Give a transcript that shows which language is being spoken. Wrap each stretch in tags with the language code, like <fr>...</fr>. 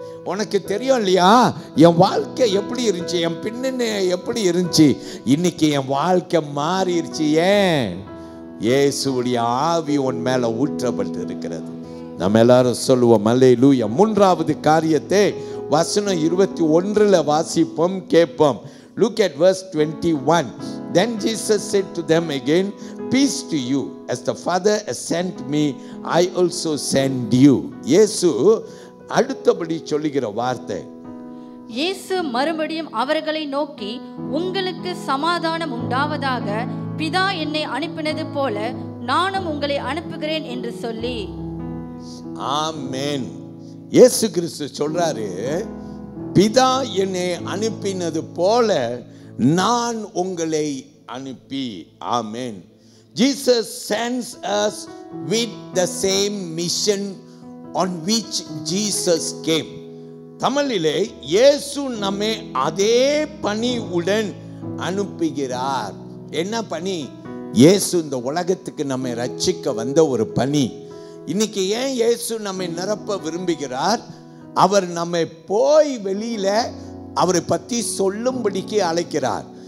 <ta>உனக்கு தெரியும் இல்லையா என் வாழ்க்கை எப்படி இருந்துச்சு, என் பின்னணி எப்படி இருந்துச்சு. இன்னைக்கு என் வாழ்க்கை மாறிடுச்சு. ஏன்? இயேசுவுடைய ஆவி உன் மேல ஊற்றப்பட்டு இருக்கிறது. நம்ம எல்லாரும் சொல்லுவோம் அல்லேலூயா. மூன்றாவது காரியத்தை வசனம் 21 வாசிப்போம், கேட்போம்.</ta> <en>Look at verse 21. Then Jesus said to them again, peace to you. As the Father has sent me, I also send you.</en> <ta>இயேசு அடுத்தபடி சொல்லுகிற வார்த்தை, இயேசு மறுபடியும் அவர்களை நோக்கி, உங்களுக்கு சமாதானம் உண்டாவதாக. பிதா என்னை அனுப்பினது போல நானும் உங்களை அனுப்புகிறேன் என்று சொல்லி. ஆமென். இயேசு கிறிஸ்து சொல்றாரு, பிதா என்னை அனுப்பினது போல நான் உங்களை அனுப்பி. ஆமென்.</ta> <en>Jesus sends us with the same mission on which Jesus came.</en> <ta>தமிழிலே இயேசு நம்மை அதே பணியுடன் அனுப்புகிறார். என்ன பணி? இயேசு இந்த உலகத்துக்கு நம்மை ரட்சிக்க வந்த ஒரு பணி. இன்னைக்கு ஏன் இயேசு நம்மை நிரப்ப விரும்புகிறார்? அவர் நம்மை போய் வெளியில அவரை பற்றி சொல்லும்படிக்கு அழைக்கிறார்.</ta>